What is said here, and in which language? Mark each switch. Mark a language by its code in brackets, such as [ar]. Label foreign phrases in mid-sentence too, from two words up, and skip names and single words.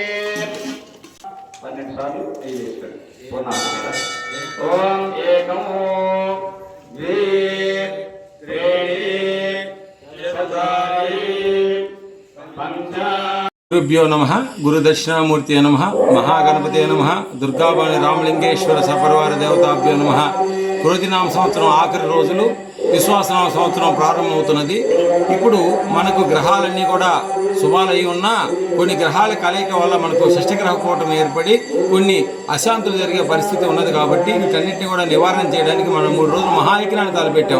[sa] 12 सार्లు पूर्णाहुति ॐ एकं द्वे त्रीणि चत्वारि पञ्च गुरुभ्यो नमः गुरुदक्षिणामूर्ति नमः महागणपते नमः दुर्गाबाणि रामलिंगेश्वर सपरिवार देवताभ्यो नमः [te] క్రోధినామ సంవత్సరం ఆఖరి రోజులు విశ్వాసనామ సంవత్సరం ప్రారంభమవుతున్నది. ఇప్పుడు మనకు గ్రహాలన్నీ కూడా శుభాలయ్యి ఉన్నా కొన్ని గ్రహాల కలయిక వల్ల మనకు షష్ఠగ్రహ కూటమి ఏర్పడి కొన్ని అశాంతులు జరిగే పరిస్థితి ఉన్నది. కాబట్టి వీటన్నిటిని కూడా నివారణ చేయడానికి మనం 3 రోజులు మహాయజ్ఞాన్ని తలపెట్టాం.